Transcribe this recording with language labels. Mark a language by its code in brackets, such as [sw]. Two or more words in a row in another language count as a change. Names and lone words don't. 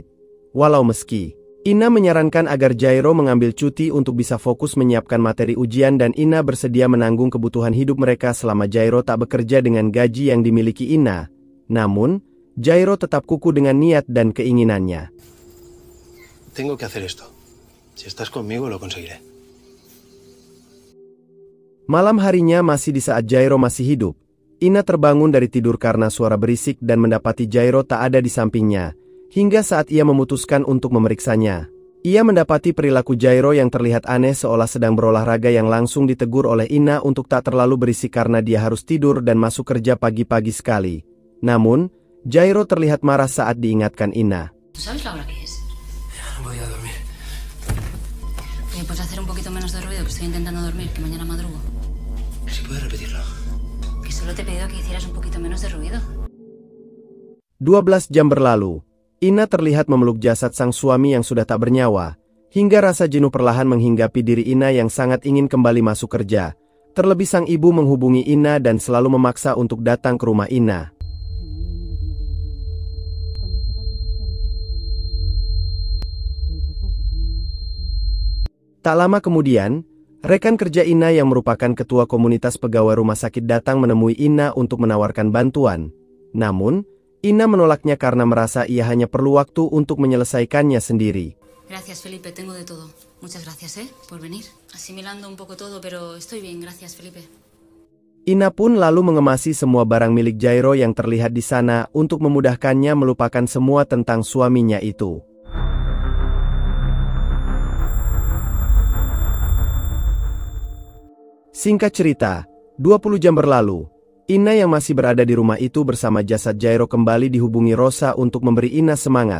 [id] Walau meski Ina menyarankan agar Jairo mengambil cuti untuk bisa fokus menyiapkan materi ujian dan Ina bersedia menanggung kebutuhan hidup mereka selama Jairo tak bekerja dengan gaji yang dimiliki Ina. Namun, Jairo tetap kukuh dengan niat dan keinginannya. [es] Tengo que hacer esto. Si estás conmigo, lo conseguiré. [id] Malam harinya masih di saat Jairo masih hidup, Ina terbangun dari tidur karena suara berisik dan mendapati Jairo tak ada di sampingnya, hingga saat ia memutuskan untuk memeriksanya. Ia mendapati perilaku Jairo yang terlihat aneh seolah sedang berolahraga yang langsung ditegur oleh Ina untuk tak terlalu berisik karena dia harus tidur dan masuk kerja pagi-pagi sekali. Namun, Jairo terlihat marah saat diingatkan Ina. [es] ¿Sabes la hora que es? Voy a dormir. ¿Puedes hacer un poquito menos de ruido? Que estoy intentando dormir, que mañana madrugo. Si puedes repetirlo. Que solo te he pedido que hicieras un poquito menos de ruido. [id] 12 jam berlalu, Ina terlihat memeluk jasad sang suami yang sudah tak bernyawa, hingga rasa jenuh perlahan menghinggapi diri Ina yang sangat ingin kembali masuk kerja. Terlebih sang ibu menghubungi Ina dan selalu memaksa untuk datang ke rumah Ina. Tak lama kemudian, rekan kerja Ina yang merupakan ketua komunitas pegawai rumah sakit datang menemui Ina untuk menawarkan bantuan. Namun, Ina menolaknya karena merasa ia hanya perlu waktu untuk menyelesaikannya sendiri. [es] Gracias, Felipe, tengo de todo. Muchas gracias, por venir. Asimilando un poco todo, pero estoy bien, gracias, Felipe. [id] Ina pun lalu mengemasi semua barang milik Jairo yang terlihat di sana untuk memudahkannya melupakan semua tentang suaminya itu. Singkat cerita, 20 jam berlalu, Ina yang masih berada di rumah itu bersama jasad Jairo kembali dihubungi Rosa untuk memberi Ina semangat.